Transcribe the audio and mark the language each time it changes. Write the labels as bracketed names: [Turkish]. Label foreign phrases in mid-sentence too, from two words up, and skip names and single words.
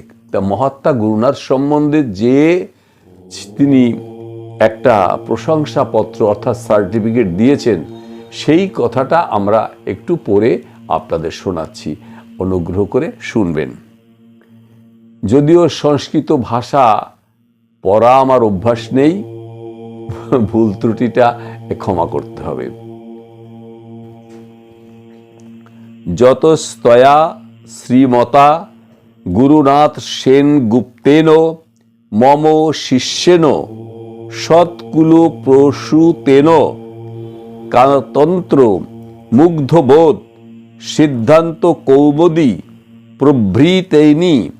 [Bangla] তা মহাত্মা গুরুনাথ সম্বন্ধে যে তিনি একটা প্রশংসাপত্র অর্থাৎ সার্টিফিকেট দিয়েছেন, সেই কথাটা আমরা একটু পরে আপনাদের শোনাচ্ছি, অনুগ্রহ করে শুনবেন। যদিও সংস্কৃত ভাষা পড়া আমার অভ্যাস নেই, ভুল ত্রুটিটা ক্ষমা করতে হবে। [Sanskrit] यतस्तया श्रीमता गुरुनाथ सेनगुप्तेन मम शिष्येन सत्कुल प्रसूतेन कानतन्त्र मुग्धबोध सिद्धान्त कौमुदी प्रभृतैनि